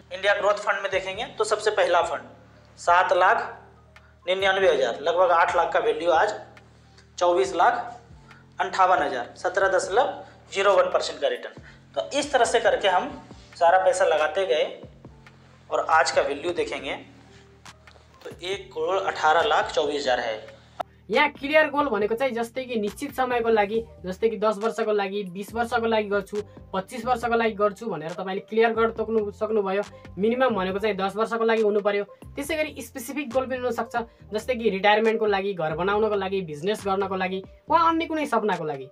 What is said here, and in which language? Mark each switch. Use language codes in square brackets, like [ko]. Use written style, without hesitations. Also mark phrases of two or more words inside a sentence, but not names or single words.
[hi] इंडिया ग्रोथ फंड में देखेंगे तो सबसे पहला फंड 7,99,000, लगभग 8 लाख का वैल्यू आज 24,58,000, 17.01% का रिटर्न। तो इस तरह से करके हम सारा पैसा लगाते गए और आज का वैल्यू देखेंगे तो 1,18,24,000 है। [ne] यहाँ [en] clear goal [ne] भनेको चाहिँ जस्तै कि निश्चित समयको लागि, जस्तै कि 10 वर्षको लागि, 20 वर्षको लागि गर्छु, 25 वर्षको लागि गर्छु भनेर तपाईँले क्लियर गर्न सक्नुभयो। मिनिमम भनेको चाहिँ 10 वर्षको लागि हुनु पर्यो। त्यसै गरी [en] specific goal [ne] पनि हुनसक्छ, जस्तै कि रिटायरमेन्टको लागि, घर बनाउनको लागि, बिजनेस गर्नको लागि वा अन्य कुनै सपनाको लागि।